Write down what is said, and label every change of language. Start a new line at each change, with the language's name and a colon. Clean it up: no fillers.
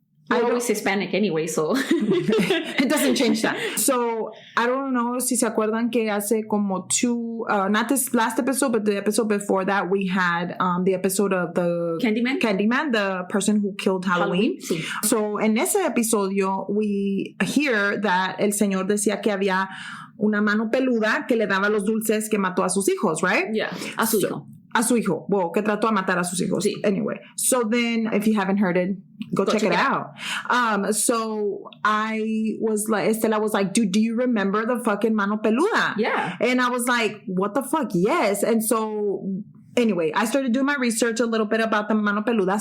English: I'm always Hispanic anyway, so it doesn't change that. So I don't know
Spanish: si se acuerdan que hace como 2,
English: not this last episode, but the episode before that, we had the episode of the Candyman, the person who killed Halloween.
Spanish: Sí. So en ese episodio,
English: we hear that
Spanish: el señor decía que había una mano peluda que le daba los dulces que mató a sus hijos, right? Yeah, a su hijo. A su hijo. Well, que trató a matar a sus hijos. Sí.
English: Anyway. So then, if you haven't heard it, go check it out. So I was like, Estela was like, dude, do you remember the fucking Mano Peluda? Yeah. And I was like, what the fuck? Yes. And so anyway, I started doing my research a little bit about the Mano Peluda.